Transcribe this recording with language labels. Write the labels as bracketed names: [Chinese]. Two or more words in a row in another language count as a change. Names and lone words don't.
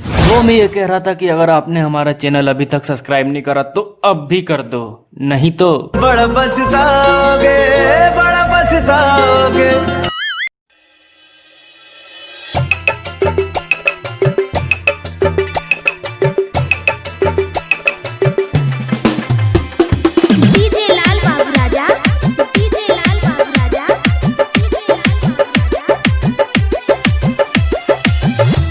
[Hindi] वो मैं ये कह रहा था कि अगर आपने हमारा चैनल अभी तक सब्सक्राइब नहीं करा तो अब भी कर दो, नहीं तो बड़ा पछताओगे, बड़ा पछताओगे। डीजे लाल बाबू राजा, डीजे लाल बाबू राजा, डीजे लाल बाबू राजा।